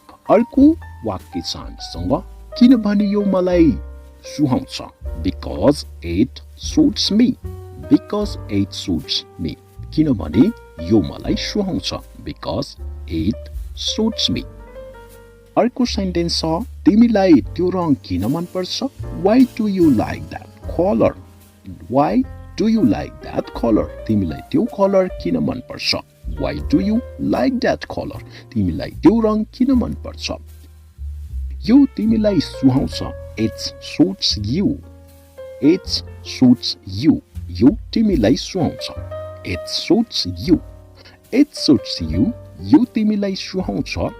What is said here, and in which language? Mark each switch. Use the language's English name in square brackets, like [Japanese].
[Nepali] अर्को वाक्य छ हामीसँग किनभने यो मलाई सुहाउँछ. [English] Because it suits me. Because it suits me. [Nepali] किनभने यो मलाई सुहाउँछ. [English] Because it suits me. [Nepali] अर्को सेन्टेन्स छ तिमीलाई त्यो रङ किन मन पर्छ. [English] Why do you like that color? Why do you like that color? [Nepali] तिमीलाई त्यो कलर किन मन पर्छ. [English] Why do you like that color? [Nepali] तिमीलाई त्यो रङ किन मन पर्छ. यो तिमीलाई सुहाउँछ. [English] It suits you. It suits you. [Nepali] यो तिमीलाई सुहाउँछ. [English] It suits you. It suits you. [Nepali] यो तिमीलाई सुहाउँछ.